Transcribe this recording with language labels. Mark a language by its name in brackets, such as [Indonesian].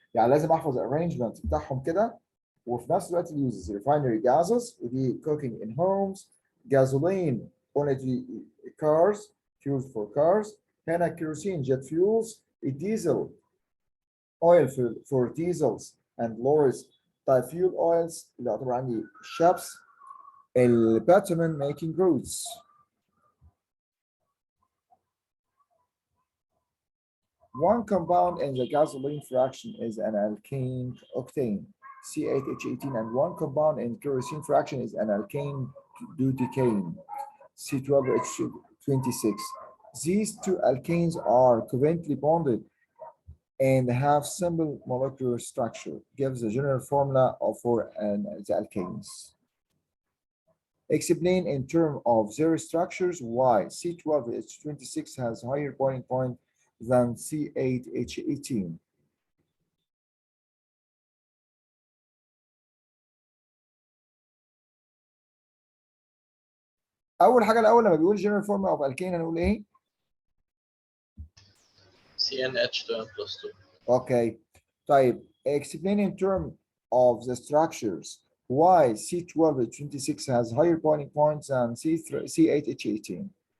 [Arabic] يعني لازم احفظ الارينجمنت بتاعهم كده وفي نفس الوقت اليوزز. [English] refinery gases ودي cooking in homes. gasoline only cars, fuels for cars. هنا kerosene jet fuels. diesel oil for diesels and lorries. [Arabic] طيب [English] fuel oils [Arabic] اللي يعتبر عندي ships. [English] الباتومن making roads. One compound in the gasoline fraction is an alkane octane, C8H18, and one compound in kerosene fraction is an alkane butane, C12H26. These two alkanes are covalently bonded and have simple molecular structure. Gives the general formula for the alkanes. Explain in terms of their structures why C12H26 has higher boiling point than C8H18. [Arabic] أول حاجة الأول لما بيقول [English] general formula of alkane [Arabic] هنقول إيه؟ [English] CnH2n plus 2. Okay. طيب explain in terms of the structures why C12H26 has higher boiling points than C8H18.